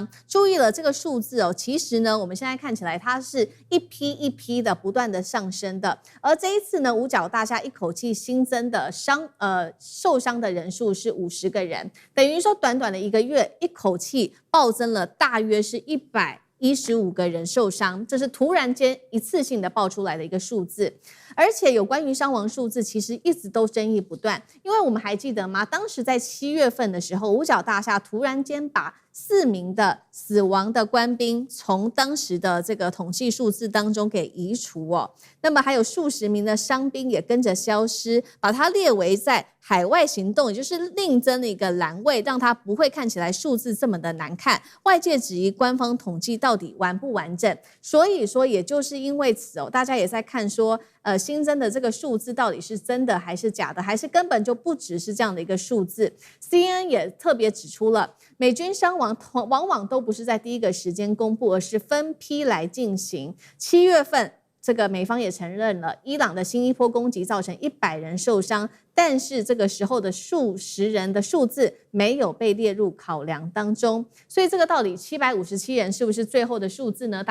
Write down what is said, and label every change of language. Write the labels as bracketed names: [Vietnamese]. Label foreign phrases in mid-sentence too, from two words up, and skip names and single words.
[Chinese] 注意了這個數字哦，其實呢，我們現在看起來它是一批一批的不斷的上升的，而這一次呢，五角大廈一口氣新增的受傷的人數是50個人，等於說短短的1個月，一口氣暴增了大約是115個人受傷，這是突然間一次性的爆出來的一個數字。而且有關於傷亡數字，其實一直都爭議不斷，因為我們還記得嗎？當時在7月份的時候，五角大廈突然間把4名的死亡的官兵從當時的這個統計數字當中給移除哦，那麼還有數十名的傷兵也跟着消失，把它列為在海外行動，也就是另增了一個欄位，讓它不會看起來數字這麼的難看。外界質疑官方統計到底完不完整，所以說也就是因為此哦，大家也在看說，新增的這個數字到底是真的還是假的，還是根本就不只是這樣的一個數字。CNN 也特別指出了，美軍傷亡往往都不是在第一個時間公布，而是分批來進行。7月份，這個美方也承認了，伊朗的新一波攻擊造成100人受傷，但是這個時候的數十人的數字沒有被列入考量當中，所以這個到底757人是不是最後的數字呢？